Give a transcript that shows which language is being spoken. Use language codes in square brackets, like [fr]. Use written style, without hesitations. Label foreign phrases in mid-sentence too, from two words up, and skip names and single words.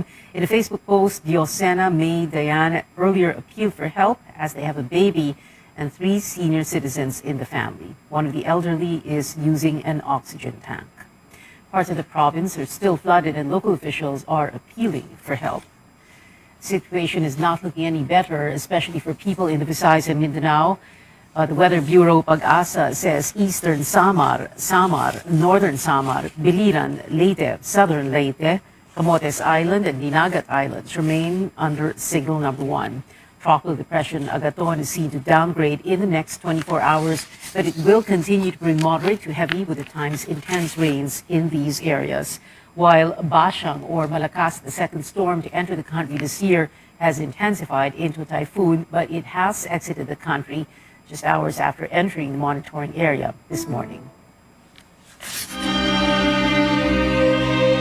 [en] In a Facebook post, Diosena May Diane earlier appealed for help as they have a baby and 3 senior citizens in the family. One of the elderly is using an oxygen tank. Parts of the province are still flooded and local officials are appealing for help. The situation is not looking any better, especially for people in the Visayas and Mindanao. The Weather Bureau Pag-asa says eastern Samar, northern Samar, Biliran, Leyte, southern Leyte, Camotes Island, and Dinagat Islands remain under signal number 1. Tropical depression Agaton is seen to downgrade in the next 24 hours, but it will continue to bring moderate to heavy with at times intense rains in these areas. While Bashang or Malakas, the second storm to enter the country this year, has intensified into a typhoon, but it has exited the country just hours after entering the monitoring area this morning.